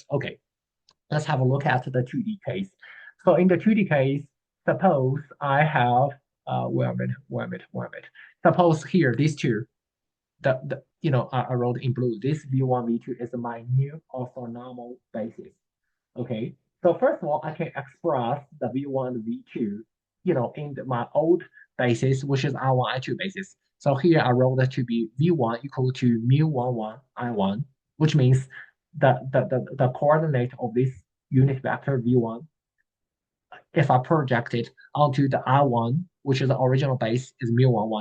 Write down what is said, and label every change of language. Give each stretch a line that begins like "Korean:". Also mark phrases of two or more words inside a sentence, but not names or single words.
English: Okay, let's have a look at the 2D case. So in the 2D case, suppose I have wait a minute. Suppose here these two, I wrote in blue. This v1, v2 is my new orthonormal basis. Okay, so first of all, I can express the v1, v2, in my old basis, which is I1, I2 basis. So here I wrote that to be v1 equal to mu11 I1, which means the coordinate of this unit vector v1, if I project it onto the I1, which is the original base, is mu11.